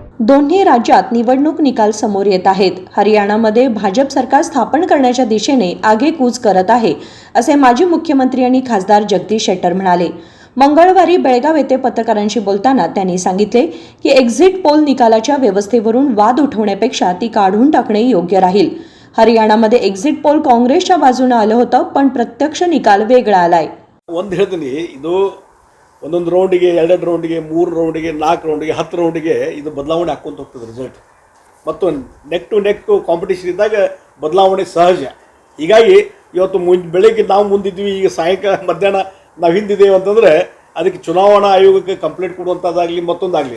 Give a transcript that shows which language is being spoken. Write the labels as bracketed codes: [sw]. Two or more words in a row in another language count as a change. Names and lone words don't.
[mr] दोन्ही राज्यात निवडणूक निकाल समोर येत आहेत. हरियाणामध्ये भाजप सरकार स्थापन करण्याच्या दिशेने आगेकूच करत आहे, असे माजी मुख्यमंत्री आणि खासदार जगदीश शेट्टर म्हणाले. मंगळवारी बेळगाव येथे पत्रकारांशी बोलताना त्यांनी सांगितले की एक्झिट पोल निकालाच्या व्यवस्थेवरून वाद उठवण्यापेक्षा ती काढून टाकणे योग्य राहील. हरियाणामध्ये एक्झिट पोल काँग्रेसच्या बाजूने आलं होतं, पण प्रत्यक्ष निकाल वेगळा आलाय. [kn] ಒಂದು ಹೇಳ್ತೀನಿ, ಇದು ಒಂದೊಂದು ರೌಂಡಿಗೆ, ಎರಡೆರಡು ರೌಂಡಿಗೆ, 3 ರೌಂಡಿಗೆ, 4 ರೌಂಡಿಗೆ, 10 ರೌಂಡಿಗೆ ಇದು ಬದಲಾವಣೆ ಹಾಕ್ಕೊಂತ ಹೋಗ್ತದೆ ರಿಸಲ್ಟ್. ಮತ್ತು [en] neck to neck competition [kn] ಇದ್ದಾಗ ಬದಲಾವಣೆ ಸಹಜ. ಹೀಗಾಗಿ ಇವತ್ತು ಬೆಳಗ್ಗೆ ನಾವು ಮುಂದಿದ್ವಿ, ಈಗ ಸಾಯಂಕಾಲ ಮಧ್ಯಾಹ್ನ ನಾವು ಹಿಂದಿದ್ದೇವೆ ಅಂತಂದರೆ ಅದಕ್ಕೆ ಚುನಾವಣಾ ಆಯೋಗಕ್ಕೆ ಕಂಪ್ಲೇಂಟ್ ಕೊಡುವಂಥದ್ದಾಗಲಿ ಮತ್ತೊಂದಾಗಲಿ.